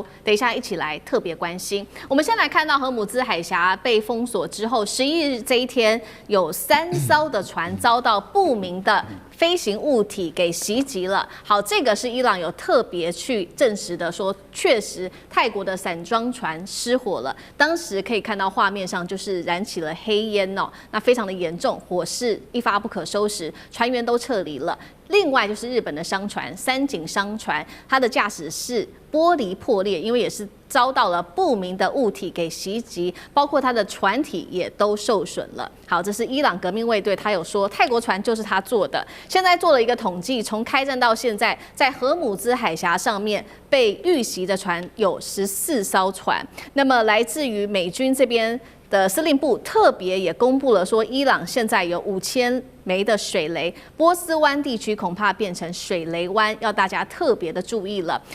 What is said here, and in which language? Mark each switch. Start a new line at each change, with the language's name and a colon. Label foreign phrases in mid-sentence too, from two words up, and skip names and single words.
Chinese: 等一下一起來特別關心。我們先來看到荷姆茲海峽被封鎖之後，11日這一天有3艘的船遭到不明的飛行物體給襲擊了。好，這個是伊朗有特別去證實的，說確實泰國的散裝船失火了。當時可以看到畫面上就是燃起了黑煙哦，那非常的嚴重，火勢一發不可收拾，船員都撤離了。另外就是日本的商船三井商船，它的駕駛室玻璃破裂，因為也是遭到了不明的物體給襲擊，包括它的船體也都受損了。好，這是伊朗革命衛隊，他有說泰國船就是他做的。現在做了一個統計，從開戰到現在，在荷姆茲海峽上面被遇襲的船有14艘船。那麼來自於美軍這邊的司令部特別也公布了說，伊朗現在有5000枚的水雷，波斯灣地區恐怕變成水雷灣，要大家特別的注意了。